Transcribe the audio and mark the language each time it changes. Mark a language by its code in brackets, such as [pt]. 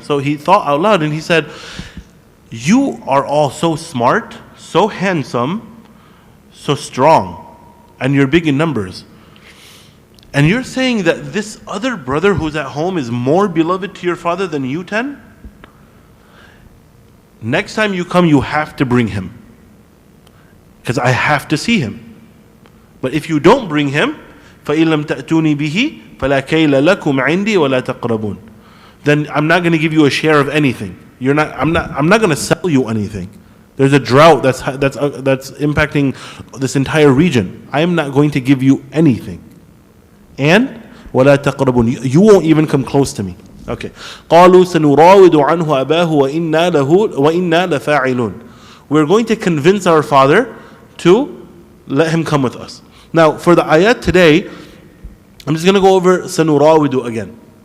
[en] So he thought out loud and he said, you are all so smart, so handsome, so strong, and you're big in numbers. And you're saying that this other brother who's at home is more beloved to your father than you 10? Next time you come, you have to bring him, because I have to see him. But if you don't bring him, [ar] فَإِن لَمْ تَأْتُونِي بِهِ فَلَا كَيْلَ لَكُمْ عِنْدِي وَلَا تَقْرَبُونَ. [en] Then I'm not going to give you a share of anything. I'm not going to sell you anything. There's a drought that's impacting this entire region. I am not going to give you anything. [ar] And وَلَا تَقْرَبُونَ. [en] You won't even come close to me. [ar] Okay. قَالُوا سَنُرَاوِدُ عَنْهُ أَبَاهُ وَإِنَّا لَفَاعِلُونَ. [en] We're going to convince our father to let him come with us. Now, for the ayat today, I'm just going to go over سَنُرَاوِدُ again.